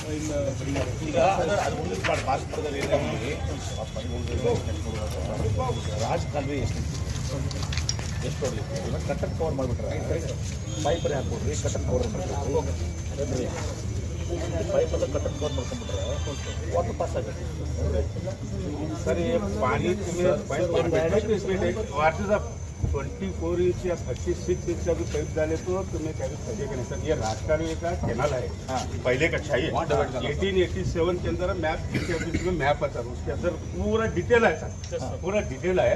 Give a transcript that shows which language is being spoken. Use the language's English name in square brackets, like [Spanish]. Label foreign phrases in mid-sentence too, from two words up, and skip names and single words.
[Kannada] ಈಗ ಅದು ಉಳಿದ ಮಾರ್ಕ್ಸ್ಪುರದಲ್ಲಿ ಏನಾಗಿ ರಾಜಕಾಲುವೆ ಎಷ್ಟು ಹೊಡಲಿಕ್ಕೆ ಕಟ್ಟಕ್ಕೆ ಕವರ್ ಮಾಡಿಬಿಟ್ರೆ ಪೈಪಲ್ಲಿ ಹಾಕ್ಬಿಡ್ರಿ ಕಟ್ಟಕ್ಕೆ ಕವರ್ ಮಾಡಿಬಿಟ್ರಿ ಪೈಪಲ್ಲಿ ಕಟ್ಟಕ್ಕೆ ಕವರ್ ಮಾಡ್ಕೊಂಡ್ಬಿಟ್ರೆ [English] water pass [Kannada] ಆಗುತ್ತೆ [Hindi] सर ये पानी तुम्हें [English] what is [Hindi] 24 इंच या 36 इंच का भी पाइप डाले तो तुम्हें क्या सजेगा नहीं सर। ये राजकालवे का कैनाल है पहले का चाहिए 1887 के अंदर मैप में मैप है सर, उसके अंदर पूरा डिटेल है सर, पूरा डिटेल है।